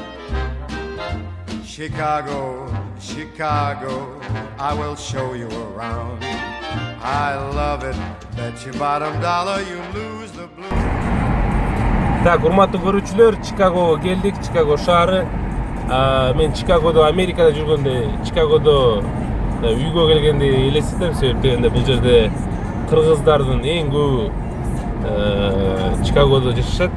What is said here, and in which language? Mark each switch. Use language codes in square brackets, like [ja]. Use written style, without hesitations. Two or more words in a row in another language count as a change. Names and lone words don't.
[en] Chicago, Chicago, I will show you around. I love it, bet you bottom dollar you lose the blues. [ky] Так, урматтуу көрүүчүлөр, Чикагого келдик, Чикаго шаары. Мен Чикагодо, Америкада жүргөндө, Чикагодо үйгө келгенди элестетем, себеп дегенде бул жерде кыргыздардын эң көбү Чикагодо жашашат.